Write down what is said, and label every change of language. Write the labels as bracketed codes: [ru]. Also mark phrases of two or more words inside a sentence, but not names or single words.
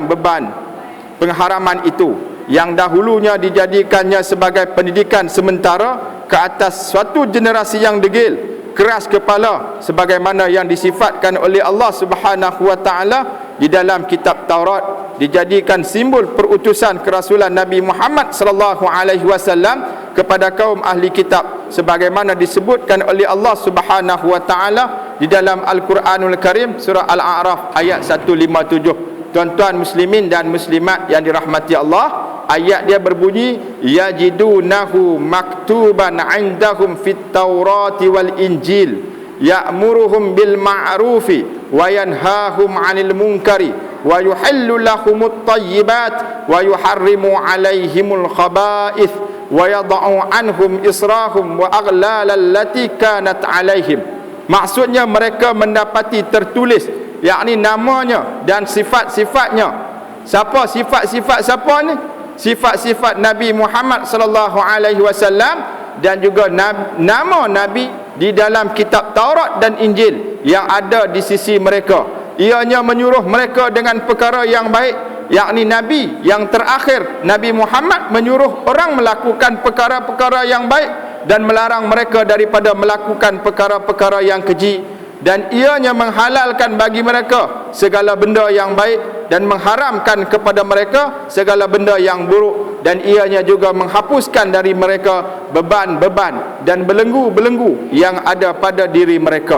[ms] beban pengharaman itu yang dahulunya dijadikannya sebagai pendidikan sementara ke atas suatu generasi yang degil, keras kepala, sebagaimana yang disifatkan oleh Allah [ar] سبحانه وتعالى [ms] di dalam kitab Taurat, dijadikan simbol perutusan kerasulan Nabi Muhammad [ar] صلى الله عليه وسلم [ms] kepada kaum ahli kitab, sebagaimana disebutkan oleh Allah [ar] سبحانه وتعالى [ms] di dalam Al-Quranul Karim surah Al-A'raf ayat 157. Tuan-tuan muslimin dan muslimat yang dirahmati Allah, ayat dia berbunyi, [ar] يجدونه مكتوبا عندهم في التوراة والإنجيل يأمرهم بالمعروف وينهاهم عن المنكر ويحل لهم الطيبات ويحرم عليهم الخبائث ويضع عنهم إصرهم والأغلال التي كانت عليهم. [ms] Maksudnya mereka mendapati tertulis, yakni namanya dan sifat-sifatnya. Siapa sifat-sifat siapa ni? Sifat-sifat Nabi Muhammad [ar] صلى الله عليه وسلم, [ms] dan juga nama Nabi di dalam kitab Taurat dan Injil yang ada di sisi mereka. Ianya menyuruh mereka dengan perkara yang baik, yakni Nabi yang terakhir, Nabi Muhammad, menyuruh orang melakukan perkara-perkara yang baik dan melarang mereka daripada melakukan perkara-perkara yang keji, dan ianya menghalalkan bagi mereka segala benda yang baik dan mengharamkan kepada mereka segala benda yang buruk, dan ianya juga menghapuskan dari mereka beban-beban dan belenggu-belenggu yang ada pada diri mereka.